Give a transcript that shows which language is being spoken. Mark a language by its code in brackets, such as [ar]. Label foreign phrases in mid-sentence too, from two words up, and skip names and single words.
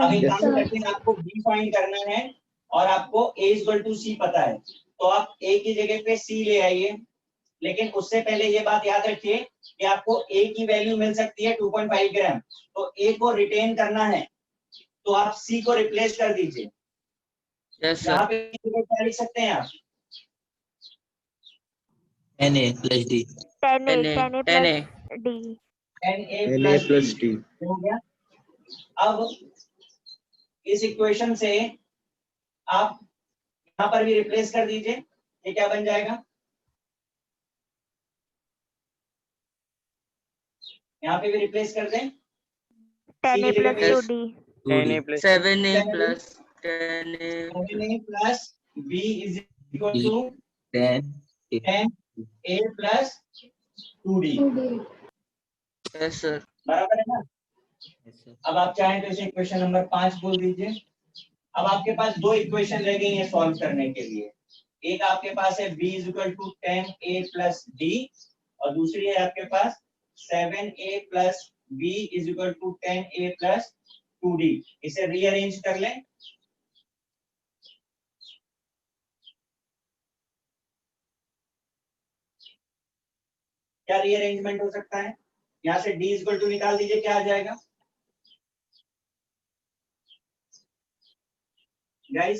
[hi] अब एक काम करते हैं, आपको B फाइंड करना है और आपको [en] A equal to C [hi] पता है, तो आप A की जगह पे C ले आइए। लेकिन उससे पहले ये बात याद रखिए कि आपको A की वैल्यू मिल सकती है 2.5 ग्राम, तो A को रिटेन करना है तो आप C को रिप्लेस कर दीजिए। यस यहाँ सर। पे क्या लिख सकते हैं आप? [en] 10A plus D. 10A plus 10A D. NA NA plus D D। [hi] हो गया। अब इस इक्वेशन से आप यहाँ पर भी रिप्लेस कर दीजिए, ये क्या बन जाएगा? यहाँ पे भी रिप्लेस कर दें [en] 10A plus Yes. 2D. 10A plus 7A plus 10A 7A plus B is equal to 10A. 10A plus 2D. yes sir. [hi] बराबर है ना? [en] Yes, sir. [hi] अब आप चाहें तो इसे [en] equation number [hi] 5 बोल दीजिए। अब आपके पास 2 इक्वेशन रह गई है सॉल्व करने के लिए। एक आपके पास है [en] B is equal to 10A plus D [hi] और दूसरी है आपके पास [en] 7A plus B is equal to 10A plus 2D. [hi] इसे रीअरेंज कर लें। क्या रीअरेंजमेंट हो सकता है? यहाँ से [en] D is equal to [hi] निकाल दीजिए, क्या आ जाएगा गाइस?